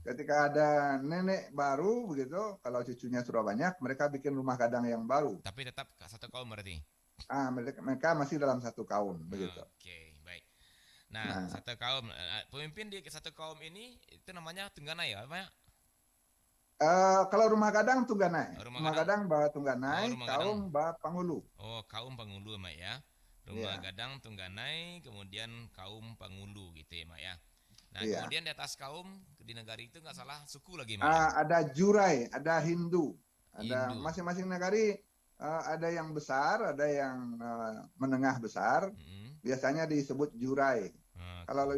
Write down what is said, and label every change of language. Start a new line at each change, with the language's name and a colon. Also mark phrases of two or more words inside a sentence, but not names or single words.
Indonesian: Ketika ada nenek baru begitu, kalau cucunya sudah banyak, mereka bikin rumah gadang yang baru. Tapi tetap satu kaum berarti. Mereka masih dalam satu kaum begitu. Oke, baik. Nah, Nah, satu kaum pemimpin di satu kaum ini itu namanya Tungganai ya, apa ya? kalau rumah gadang Tungganai, Rumah rumah gadang. gadang bawa Oh, Tungganai, rumah gadang. kaum bawa Panghulu. Oh, kaum Pangulu Mak ya. Rumah Iya, gadang Tungganai, kemudian kaum Pangulu gitu ya Mak ya. Nah, iya. kemudian di atas kaum di negari itu nggak salah suku lagi Mak ya. Ada Jurai, ada Hindu, ada Hindu. masing-masing negari ada yang besar, ada yang menengah besar. Mm-mm. Biasanya disebut Jurai. Kalau Oke.